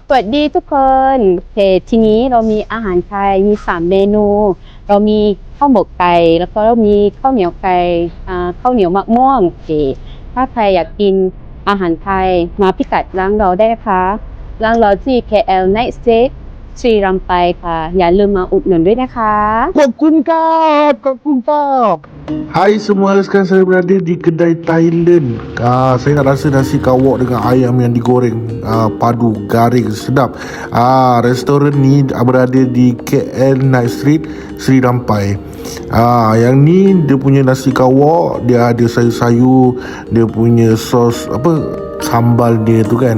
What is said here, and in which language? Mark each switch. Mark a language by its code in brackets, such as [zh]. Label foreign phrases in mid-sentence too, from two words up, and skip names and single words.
[th] สวัสดีทุกคน ทีนี้เรามีอาหารไทยมี3เมนู เรามีข้าวหมกไก่แล้วก็เรามีข้าวเหนียวไก่ข้าวเหนียวมะม่วงถ้าใครอยากกินอาหารไทยมาพิกัดร้านเราได้นะคะร้านเราที่ KL Night Stay ศรีรัมไปค่ะอย่าลืมมาอุดหนุนด้วยนะคะ ขอบคุณครับขอบคุณครับ [ms] Hai semua, sekarang saya berada di kedai Thailand. Saya nak rasa nasi kawak dengan ayam yang digoreng padu garing sedap. Restoran ni berada di KL Night Street, Sri Rampai. Yang ni dia punya nasi kawak, dia ada sayur-sayur, dia punya sos apa sambal dia tu kan.